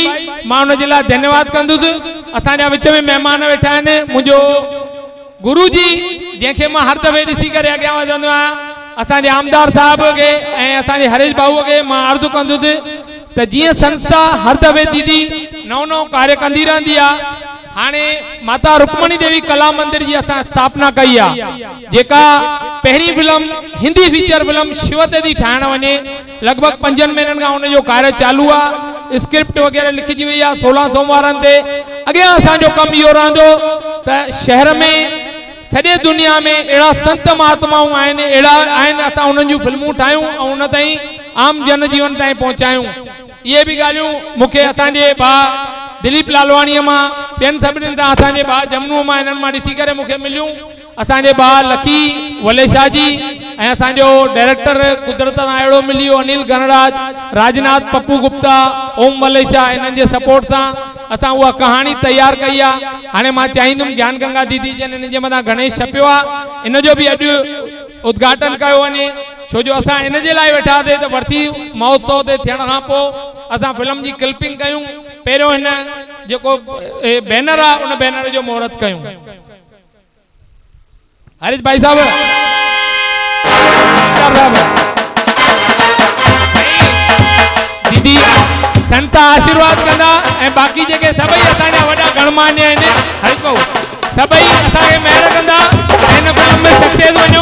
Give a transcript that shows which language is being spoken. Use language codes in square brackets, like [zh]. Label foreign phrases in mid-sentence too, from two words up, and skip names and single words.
[sd] मां हुनजे लाइ धन्यवाद कंदुसि। असांजा विच में महिमान वेठा आहिनि, मुंहिंजो गुरु जी जंहिंखे मां हर दफ़े ॾिसी करे अॻियां वधंदो आहियां, असांजे आमदार साहिब खे ऐं असांजे हरेश भाऊ खे मां अर्ज़ु कंदुसि त जीअं संस्था हर दफ़े दीदी नओं नओं कार्य कंदी रहंदी आहे, हाणे माता रुक्मणी देवी कला मंदिर जी असां स्थापना कई आहे, जेका पहिरीं फिल्म हिंदी [en] feature film [sd] शिव ते थी ठाहिण वञे। लॻभॻि 5 महीननि खां हुनजो कार्य चालू आहे, स्क्रिप्ट वग़ैरह लिखिजी वई आहे 16 सोमवारनि ते। अॻियां असांजो कमु इहो रहंदो त शहर में सॼे दुनिया में अहिड़ा संत महात्माऊं आहिनि, अहिड़ा आहिनि, असां उन्हनि जूं फिल्मूं ठाहियूं ऐं उन ताईं आम जनजीवन ताईं पहुचायूं। इहे बि ॻाल्हियूं मूंखे असांजे भाउ दिलीप लालवाणीअ मां, ॿियनि सभिनीनि तां, असांजे भाउ जमनूअ मां, हिननि मां ॾिसी करे मूंखे मिलियूं। असांजे भाउ लकी वलेशा जी ऐं असांजो डायरेक्टर कुदरत सां अहिड़ो मिलियो अनिल गणराज, राजनाथ पप्पू गुप्ता, ओम वलेशा, हिननि जे सपोर्ट सां असां उहा कहाणी तयारु कई आहे। हाणे मां चाहींदुमि ज्ञान गंगा दीदी जन हिन जे मथां गणेश छपियो आहे, इन जो बि अॼु उद्घाटन कयो वञे, छो जो असां इन जे लाइ वेठासीं त वरसी महोत्सव ते थियण खां पोइ असां फिल्म जी क्लिपिंग कयूं, पहिरियों हिन जेको बैनर आहे उन बैनर जो मुहूर्त कयूं। हरीश भाई साहब दीदी संत आशीर्वाद कंदा ऐं बाक़ी जेके सभई असांजा वॾा गणमान्य आहिनि, हरीश भाऊ सभई असांखे महिर कंदा हिन फिल्म में सक्सेस वञूं।